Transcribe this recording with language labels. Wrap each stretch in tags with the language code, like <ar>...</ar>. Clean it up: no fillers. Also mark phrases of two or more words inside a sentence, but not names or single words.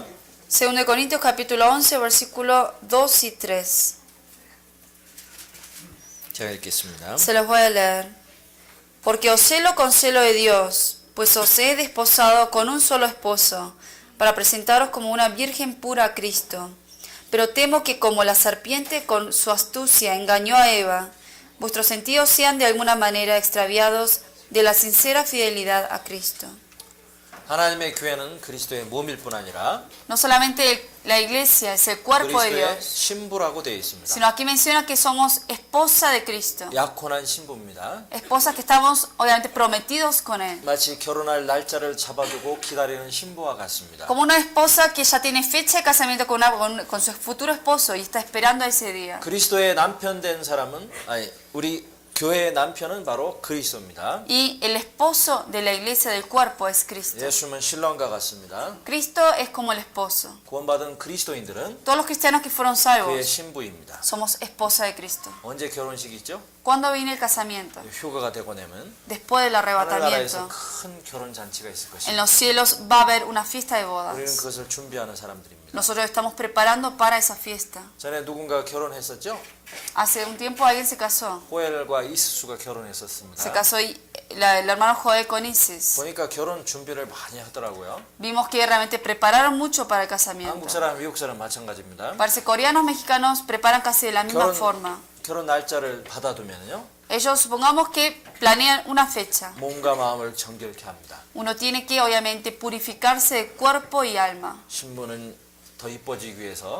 <es>2 de Corintios capítulo 11, versículo 2 y 3.</es> <ko>제가 읽겠습니다.</ko> <es>Se los voy a leer. Porque os celo con celo de Dios, pues os he desposado con un solo esposo, para presentaros como una virgen pura a Cristo. Pero temo que como la serpiente con su astucia engañó a Eva, vuestros sentidos sean de alguna manera extraviados de la sincera fidelidad a Cristo.</es> <ko>하나님의 교회는 그리스도의 몸일 뿐 아니라</ko> <es>No solamente la iglesia es el cuerpo de</es> <ko>그리스도의</ko> <es>Dios,</es> <ko>신부라고 되어 있습니다.</ko> <es>sino aquí menciona que somos esposa de Cristo.</es> <ko>약혼한 신부입니다.</ko> <es>Esposas que estamos obviamente prometidos con Él.</es> <ko>마치 결혼할 날짜를 잡아두고 기다리는 신부와 같습니다.</ko> <es>Como una esposa que ya tiene fecha de casamiento con su futuro esposo y está esperando ese día.</es> <ko>그리스도의 남편 된 사람은 우리 교회의 남편은 바로 그리스도입니다.</ko> <es>Y el esposo de la iglesia del cuerpo es Cristo.</es> <ko>예수님은 신랑과 같습니다.</ko> <es>Cristo es como el esposo.</es> <ko>구원받은 그리스도인들은</ko> <es>Todos los cristianos que fueron</es> <ko>그의</ko> <es>salvos</es> <ko>신부입니다.</ko> <es>somos esposa de Cristo.</es> <ko>언제 결혼식이 있죠?</ko> <es>¿Cuándo viene el casamiento?</es> <ko>휴가가 되고 나면</ko> <es>Después del</es> <ko>하늘나라에서</ko> <es>arrebatamiento.</es> <ko>큰 결혼 잔치가 있을</ko> <es>En</es> <ko>것입니다.</ko> <es>los cielos va a haber una fiesta de</es> <ko>우리는</ko> <es>bodas.</es> <ko>그것을 준비하는 사람들입니다.</ko> <es>Nosotros estamos preparando para esa fiesta.</es> <ko>전에 누군가 결혼했었죠?</ko> <es>Hace un tiempo alguien se casó.</es> <ko>호엘과 이스수가 결혼했었습니다.</ko> <es>Se casó el hermano Joel con Isis.</es> <ko>보니까 결혼 준비를 많이 하더라고요.</ko> <es>Vimos que realmente prepararon mucho para el</es> <ko>한국</ko> <es>casamiento.</es> <ko>사람, 미국 사람 마찬가지입니다.</ko> <es>Parece coreanos, mexicanos preparan casi de la misma</es> <ko>결혼,</ko> <es>forma.</es> <ko>결혼 날짜를 받아두면요.</ko> <es>Ellos supongamos que planean una fecha.</es> <ko>몸과 마음을 정결케 합니다.</ko> <es>Uno tiene que obviamente purificarse de cuerpo y alma.</es> <ko>신부는 더 이뻐지기 위해서</ko>